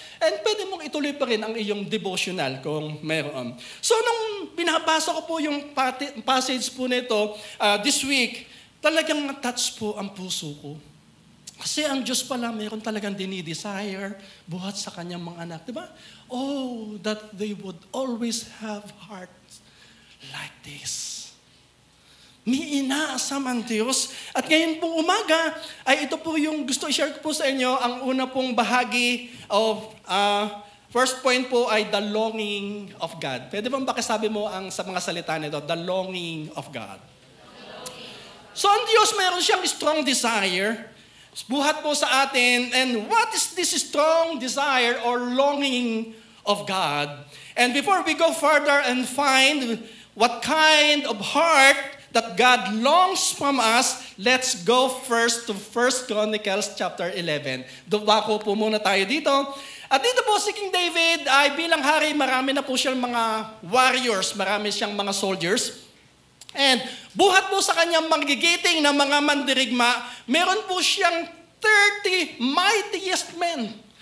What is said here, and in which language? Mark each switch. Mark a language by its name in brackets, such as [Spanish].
[Filipino] And pwede mong ituloy pa rin ang iyong devotional kung meron. So, nung binabasa ko po yung passage po nito [English] this week, [Filipino] talagang na-touch po ang puso ko. Kasi ang Diyos pala, mayroon talagang dinidesire buhat sa kanyang mga anak. Diba? [English] "Oh, that they would always have hearts like this." [Filipino] May inaasam ang Diyos. At ngayon pong umaga, ay ito po yung gusto i-share ko po sa inyo. Ang una pong bahagi of, first point po ay [English] the longing of God. [Filipino] Pwede bang pakisabi mo sa mga salita nito, [English] the longing of God. [Filipino] So ang Diyos mayroon siyang strong desire. Buhat po sa atin. [English] And what is this strong desire or longing of God? And before we go further and find what kind of heart that God longs from us, let's go first to 1 Chronicles chapter 11. [Filipino] Dubako po muna tayo dito. At dito po si King David ay bilang hari, marami na po siyang mga warriors, marami siyang mga soldiers. And buhat po sa kanyang magigiting na mga mandirigma, meron po siyang [English] 30 mightiest men.